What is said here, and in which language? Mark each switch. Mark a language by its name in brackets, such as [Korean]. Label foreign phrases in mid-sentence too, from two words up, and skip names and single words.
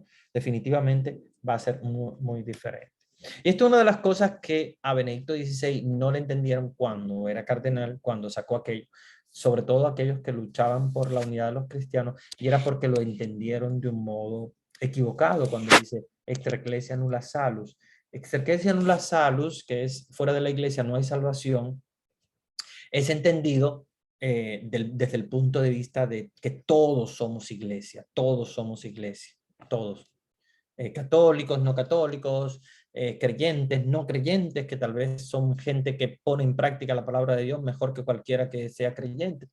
[Spanish] Definitivamente va a ser muy diferente. Y esto es una de las cosas que a Benedicto XVI no le entendieron cuando era cardenal, cuando sacó aquello, sobre todo aquellos que luchaban por la unidad de los cristianos, y era porque lo entendieron de un modo equivocado cuando dice [Latin] extra ecclesia nulla salus. Extra ecclesia nulla salus, [Spanish] que es fuera de la iglesia no hay salvación, es entendido desde el punto de vista de que todos somos iglesia, todos. Católicos, no católicos, creyentes, no creyentes, que tal vez son gente que pone en práctica la palabra de Dios mejor que cualquiera que sea creyente.